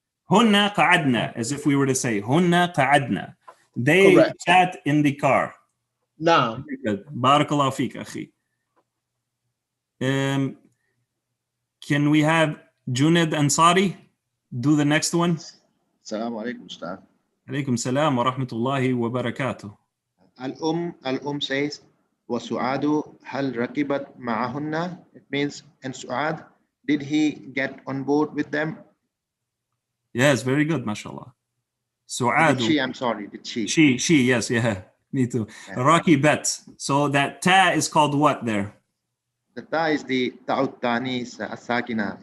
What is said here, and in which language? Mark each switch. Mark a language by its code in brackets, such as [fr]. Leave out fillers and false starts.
[en] Hunna qa'adna, as if we were to say hunna qa'adna. They Correct. sat in the car. No. [ar] Barakallahu feek, akhi. [en] Can we have Junaid Ansari do the next one? [ar] Assalamu alaikum, Ustad. Alaykum salam wa rahmatullahi wa barakatuh. Al says, وَسُعَادُ هَلْ رَكِبَتْ مَعَهُنَّ. [en] It means, and Su'ad, did he get on board with them? Yes, very good, mashallah. Su'ad. Did she, I'm sorry, did she? She, yes, yeah, me too. Yeah. [ar] Rakibat. [en] So that ta is called what there? The ta is the ta'ut tanis as-sakina.